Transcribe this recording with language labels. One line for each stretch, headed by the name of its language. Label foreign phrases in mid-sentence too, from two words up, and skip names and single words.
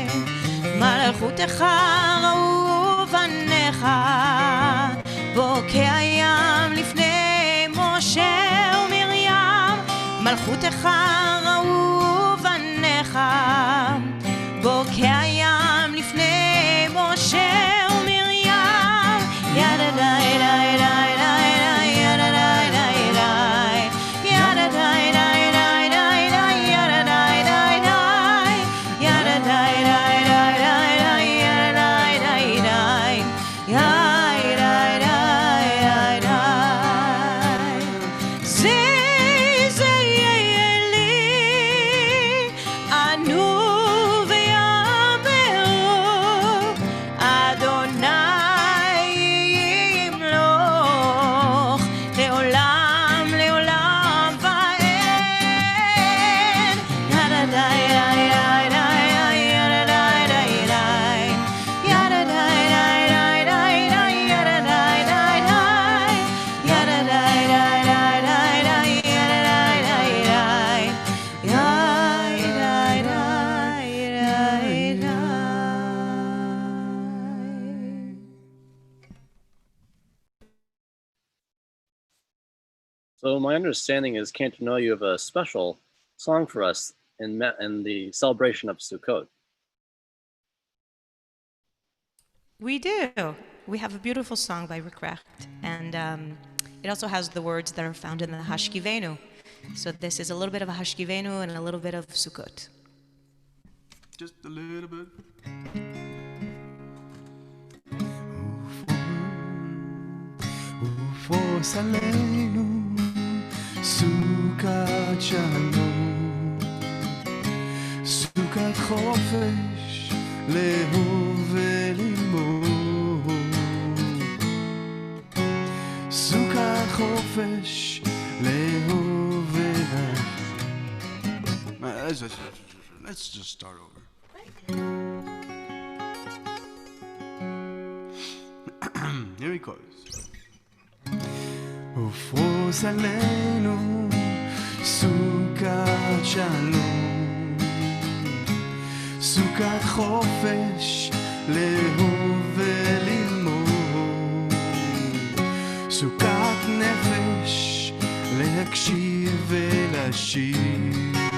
Hebrew: מלכותך ראו בניך, בוקע ים לפני משה ומרים. מלכותך ראו בניך, בוקע ים לפני משה ומרים. ידה די די די די ידה די די די ידה די די די די ידה די די די ידה די די די די ידה די די די ידה די די זה יהיה לי אנו ויאמרו אדוני ימלוך לעולם לעולם ואין. ידה די די די ידה די די די ידה די די די ידה די די די ידה די די די ידה די די די ידה די די.
English: So my understanding is, Cantor Noa, you have a special song for us in the celebration of Sukkot. We do. We have a beautiful song by Rick Recht, and it also has the words that are found in the Hashkivenu. So this is a little bit of a Hashkivenu and a little bit of Sukkot. Just a little bit.
Hebrew: ופוס עלינו סוכת שלום, סוכת חופש לאהוב וללמוד, סוכת חופש לאהוב וללמוד.
English: Let's just start over. Here he goes.
Hebrew: ופרוס עלינו סוכת שלום, סוכת חופש לאהוב וללמוד, סוכת נפש, להקשיב ולשיר.